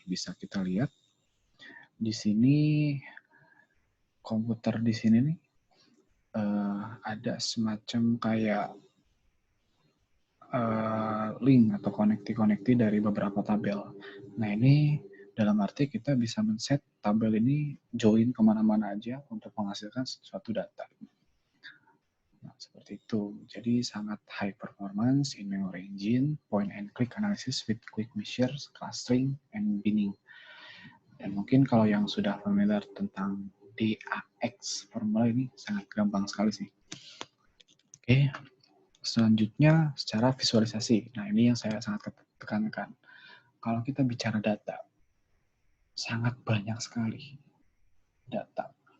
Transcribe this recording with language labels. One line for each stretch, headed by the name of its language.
Indonesian: Bisa kita lihat di sini komputer di sini nih ada semacam kayak link atau konekti-konekti dari beberapa tabel. Nah ini dalam arti kita bisa men-set tabel ini join kemana-mana aja untuk menghasilkan suatu data. Nah, seperti itu. Jadi sangat
English: high performance in memory engine, point and click analysis with quick measures, clustering, and binning.
Indonesian: Dan mungkin kalau yang sudah familiar tentang DAX formula ini sangat gampang sekali sih. Oke, selanjutnya secara visualisasi. Nah ini yang saya sangat tekankan. Kalau kita bicara data, sangat banyak sekali data.